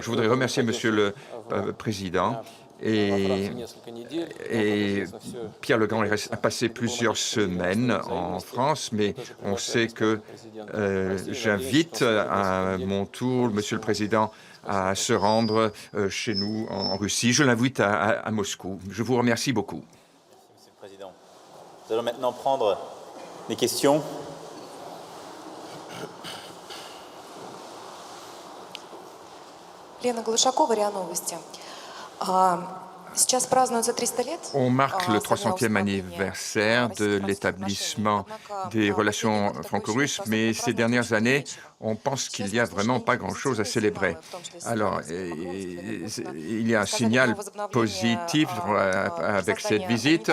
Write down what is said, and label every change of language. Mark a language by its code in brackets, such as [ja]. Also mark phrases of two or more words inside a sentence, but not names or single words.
[fr] Je voudrais remercier Monsieur le Président et Pierre Legrand a passé plusieurs semaines en France, mais on sait que j'invite à mon tour Monsieur le Président à se rendre chez nous en Russie. Je l'invite à Moscou. Je vous remercie beaucoup. Merci, Monsieur le Président. Nous allons maintenant prendre les questions. [ru] Лена Глушакова, РИА Новости. Сейчас празднуется 300 лет. [fr] On marque le 300e anniversaire de l'établissement des relations franco-russes, mais ces dernières années, on pense qu'il n'y a vraiment pas grand-chose à célébrer. Alors, il y a un signal positif avec cette visite.